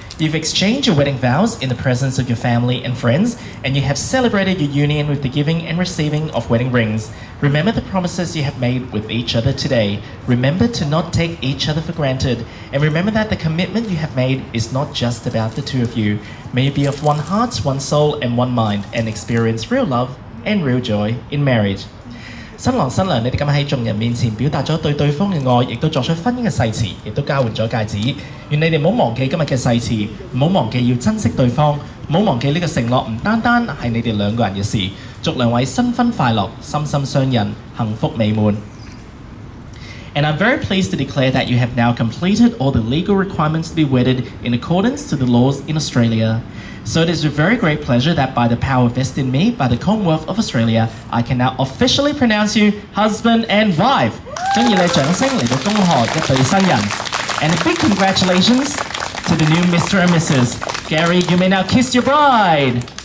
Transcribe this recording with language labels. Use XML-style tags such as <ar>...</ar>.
<en>You've exchanged your wedding vows in the presence of your family and friends, and you have celebrated your union with the giving and receiving of wedding rings. Remember the promises you have made with each other today. Remember to not take each other for granted. And remember that the commitment you have made is not just about the two of you. May you be of one heart, one soul, and one mind, and experience real love and real joy in marriage.</en> <yue>新郎新娘，你哋今日喺眾人面前表達咗對對方嘅愛，亦都作出婚姻嘅誓詞，亦都交換咗戒指。願你哋唔好忘記今日嘅誓詞，唔好忘記要珍惜對方，唔好忘記呢個承諾唔單單係你哋兩個人嘅事。祝兩位新婚快樂，心心相印，幸福美滿。</yue> <en>And I'm very pleased to declare that you have now completed all the legal requirements to be wedded in accordance to the laws in Australia. So it is with very great pleasure that by the power vested in me by the Commonwealth of Australia, I can now officially pronounce you husband and wife.</en> <yue>將熱烈掌聲嚟到恭賀一對新人。</yue> <en>And a big congratulations to the new Mr. and Mrs. Gary, you may now kiss your bride.</en>